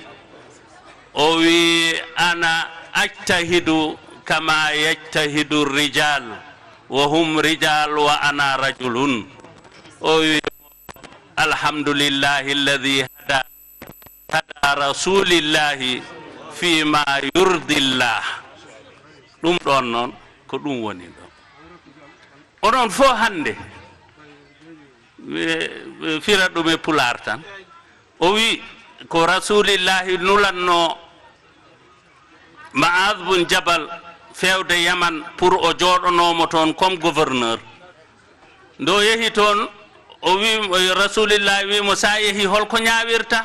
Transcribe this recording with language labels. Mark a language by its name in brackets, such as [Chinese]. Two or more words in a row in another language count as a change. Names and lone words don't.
[Arabic] أنا أجتهد كما يجتهد الرجال وهم رجال وأنا رجل الحمد لله الذي هدى رسول الله فيما يرضي الله [Fula] ɗum ɗon noon ko ɗum woni ɗo onon fo hande fira ɗum e pular tan o wi ko rasulillahi nulanno Ma'ad bun Jabal fewde Yaman pour o jooɗonomo toon [French] comme gouverneur [Fula] ndo yehi toon o wi rasulillahi wimo sa yehi holko ñawirta o